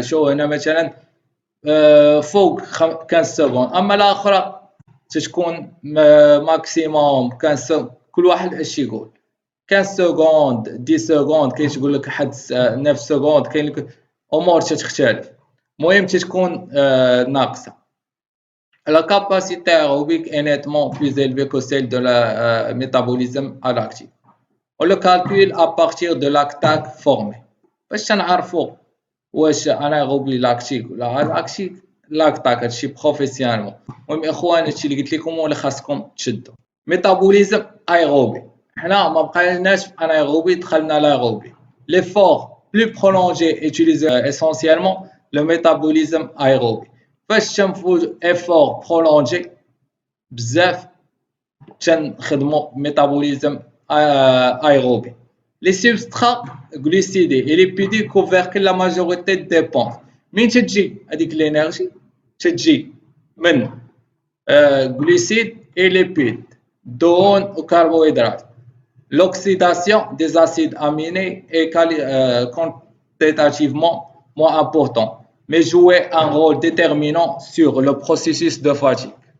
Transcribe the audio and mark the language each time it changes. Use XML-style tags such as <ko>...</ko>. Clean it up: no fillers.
<ar>شو هنا مثلا فوق 15 سكوند اما الاخرى تتكون ماكسيموم 15 كل واحد اش يقول 15 سكوند 10 سكوند كاين تقول لك حد 9 سكوند كاين لك امور تتختلف. المهم تتكون ناقصه.</ar> <fr>La capacité aérobique est nettement plus élevée que celle de la métabolisme lactique. On le calcule à partir de lactate formé.</fr> <ar>باش تنعرفوا واش انايروبي لاكتيك ولا لاكتيك لاكتاك هادشي بروفيسيونيلمون. المهم اخوان هادشي اللي قلت لكم ولا خاصكم تشدوا. ميتابوليزم ايروبي حنا ما بقيناش في انايروبي دخلنا لايروبي.</ar> <fr>L'effort plus prolongé utilise essentiellement le métabolisme aérobie.</fr> <ar>فاش تنفوا</ar> <fr>effort prolongé</fr> <ar>بزاف تنخدموا</ar> <fr>métabolisme aérobie. Les substrats glucidiques et lipidiques couvrent la majorité des dépenses.</fr> <ar>من تجي هذيك l'énergie تجي من</ar> <fr>glucides et lipides,</fr> <ar>دهون وكربوهيدرات.</ar> <fr>L'oxydation des acides aminés est quantitativement moins importante, mais jouait un rôle déterminant sur le processus de fatigue.</fr>